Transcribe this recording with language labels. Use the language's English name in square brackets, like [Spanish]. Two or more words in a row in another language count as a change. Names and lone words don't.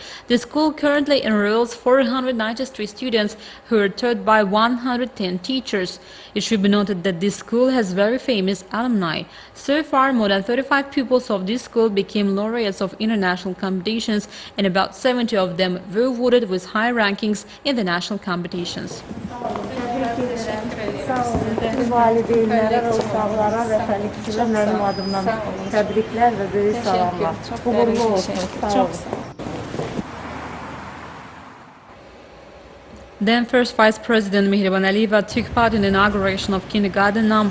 [English] The school currently enrolls 493 students who are taught by 110 teachers. It should be noted that this school has very famous alumni. So far, more than 35 pupils of this school became laureates of international competitions, and about 70 of them were awarded with high rankings in the national competitions. [Azerbaijani] Valideynlərə və uşaqlara və təlikçilər mənim adımdan təbriklər və böyük salamlar. Uğurlu olsun. Sağ olun. [English] Then First Vice President Mehriban Aliyeva took part in the inauguration of kindergarten No.